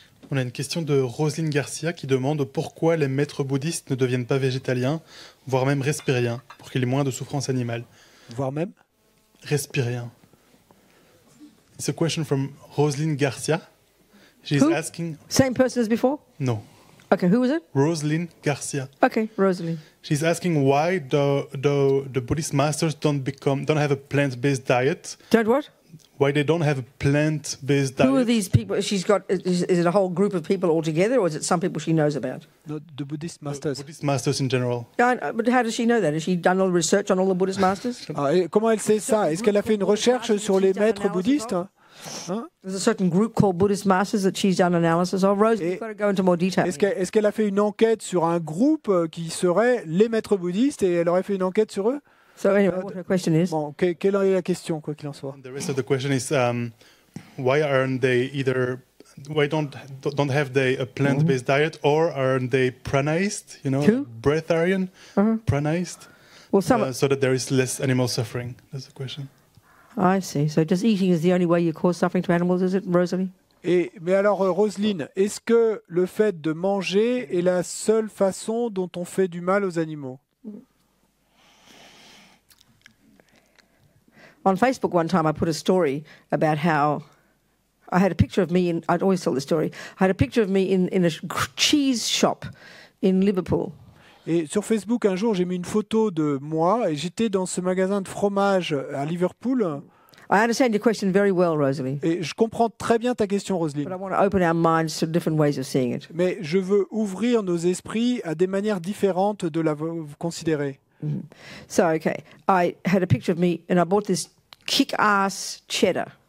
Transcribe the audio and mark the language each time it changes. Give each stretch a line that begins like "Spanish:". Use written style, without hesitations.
French: On a une question de Roselyne Garcia qui demande pourquoi les maîtres bouddhistes ne deviennent pas végétaliens, voire même respiriens, pour qu'il y ait moins de souffrance animale. Voire même? Respiriens.
English: It's a question from Roselyne Garcia. She's Who? asking... Same person as before? No. Okay, who was it? Roselyne Garcia. Okay, Rosalie. She's asking why the Buddhist masters don't have a plant-based diet. Don't what? Why they don't have a plant-based Who are diet. these people? She's got. Is it a whole group of people all together, or is it some people she knows about? The Buddhist masters. Buddhist masters in general. But how does she know that? Has she done all the research on all the Buddhist masters?
French: Ah, et comment elle sait ça? Est-ce qu'elle a fait une recherche sur les maîtres bouddhistes? Hein?
English: There's a certain group called Buddhist masters that she's done analysis of. Rose, you've got to go into more detail.
French: Est-ce qu'elle a fait une enquête sur un groupe qui serait les maîtres bouddhistes, et elle aurait fait une enquête sur eux?
English: So anyway, what her question is?
French: Bon, quelle est la question, quoi qu'il en soit?
English: The rest of the question is why aren't they why don't have they a plant-based diet, or aren't they pranized, Who? breatharian, pranized, Well, some. so that there is less animal suffering? That's the question. I see. So just eating is the only way you cause suffering to animals, is it, Rosalie?
French: Mais alors, Roselyne, est-ce que le fait de manger est la seule façon dont on fait du mal aux animaux?
English: On Facebook one time I put a story about how I had a picture of me, I'd always tell the story, I had a picture of me in a cheese shop in Liverpool.
French: Et sur Facebook, un jour, j'ai mis une photo de moi, et j'étais dans ce magasin de fromage à Liverpool.
English: I understand your question very well, Rosalie,
French: Et je comprends très bien ta question,
English: but
French: Roselyne.
English: I want to open our minds to different ways of seeing it.
French: Mais je veux ouvrir nos esprits à des manières différentes de la considérer.
English: So, okay, I had a picture of me and I bought this kick-ass cheddar.